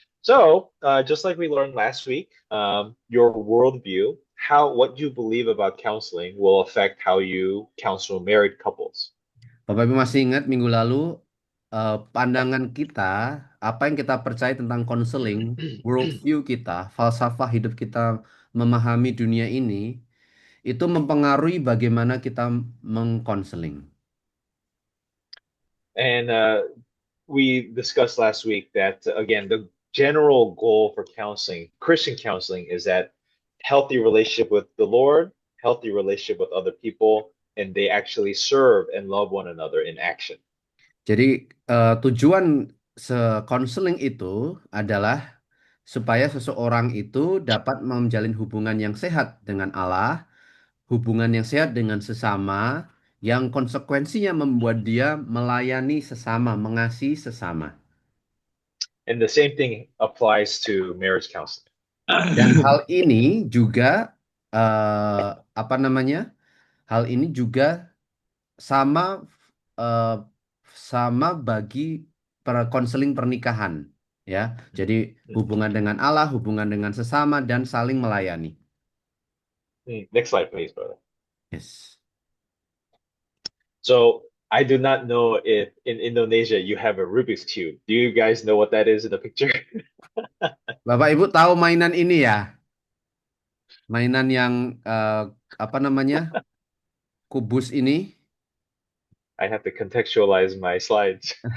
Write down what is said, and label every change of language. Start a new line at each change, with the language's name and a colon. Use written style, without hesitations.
English: So, just like we learned last week, your worldview, what you believe about counseling will affect how you counsel married couples.
Indonesian: Bapak Ibu masih ingat minggu lalu pandangan kita, apa yang kita percaya tentang konseling, worldview kita, falsafah hidup kita memahami dunia ini, itu mempengaruhi bagaimana kita mengkonseling.
English: And we discussed last week that, again, the general goal for counseling, Christian counseling, is that healthy relationship with the Lord, healthy relationship with other people, and they actually serve and love one another in action.
Indonesian: Jadi tujuan konseling itu adalah supaya seseorang itu dapat menjalin hubungan yang sehat dengan Allah, hubungan yang sehat dengan sesama, yang konsekuensinya membuat dia melayani sesama, mengasihi sesama.
English: And the same thing applies to marriage counseling.
Indonesian: Dan hal ini juga eh, apa namanya? Hal ini juga sama eh, sama bagi konseling pernikahan, ya. Jadi hubungan dengan Allah, hubungan dengan sesama dan saling melayani.
English: Next slide, please, brother. Yes. So I do not know if in Indonesia you have a Rubik's Cube. Do you guys know what that is in the picture?
Indonesian: Bapak Ibu tahu mainan ini ya? Mainan yang apa namanya? Kubus ini.
English: I have to contextualize my slides.